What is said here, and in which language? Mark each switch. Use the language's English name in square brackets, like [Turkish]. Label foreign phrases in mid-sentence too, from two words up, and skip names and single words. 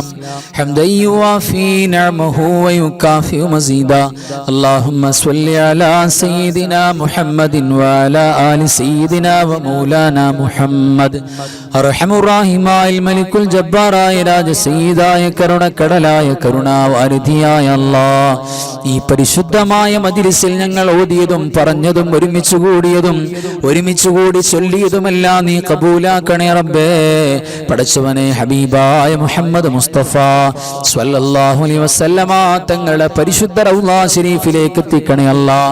[Arabic] حمدا يوافي نعمه ويكافئ مزيدا اللهم صل على سيدنا محمد وعلى آل سيدنا ومولانا محمد أرحم الراحمين الملك الجبار راج سيداയ [Malayalam] കരുണക്കടലായ കരുണാവാരിധിയായ അല്ലാഹ് ഈ പരിശുദ്ധമായ മജ്‌ലിസിൽ ഞങ്ങൾ ഓതിയതും പറഞ്ഞതും ഒരുമിച്ച് കൂടി ചൊല്ലിയതുമെല്ലാം നീ കബൂലാക്കണേ റബ്ബേ. പടച്ചവനെ, ഹബീബായ മുഹമ്മദ് മുസ്തഫ [Arabic] صلى الله عليه وسلم [Malayalam] തങ്ങളെ പരിശുദ്ധ റൗള ശരീഫിലേക്ക് എത്തിക്കണേ അല്ലാഹ്.